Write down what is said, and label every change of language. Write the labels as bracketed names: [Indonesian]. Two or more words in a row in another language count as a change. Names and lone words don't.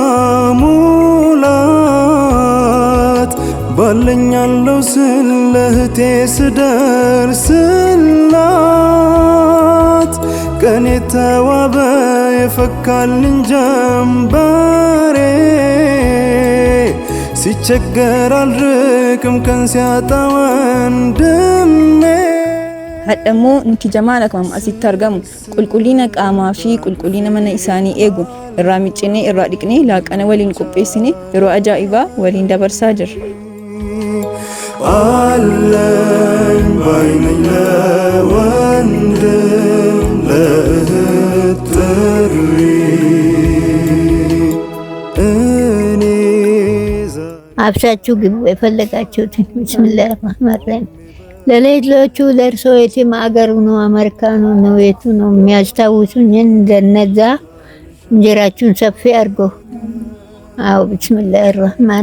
[Amharic] ሙላት ባለኛለው ስል ለእህቴ ስደርስላት ቀኔ ተዋበ የፈካልኝ ጀምበሬ ሲቸገር አልርቅም ቀን ሲያጣ ወንድሜ [Oromo] hadhamoo nuti jamaala kam asitti argamu qulqullina qaamaa fi qulqullina mana isaanii eegu irraa miccinee irraa dhiqnee laaqana waliin qopheessinee yeroo ajaa'ibaa waliin dabarsaa jirra. [Amharic] አለኝ ባይነኝ ለወንድም ለእህት ጥሪ እኔ አብሳችሁ ግቡ የፈለጋችሁትን። [Arabic] بسم الله الرحمن الرحيم። [Amharic] ለሌሎቹ ለእርሶ የትም አገሩ ነው አሜሪካኑ ነው የቱ ነው የሚያስታውሱኝ እንደነዛ እንጀራችሁን ሰፊ አድርጎ። አው [Arabic] بسم الله الرحمن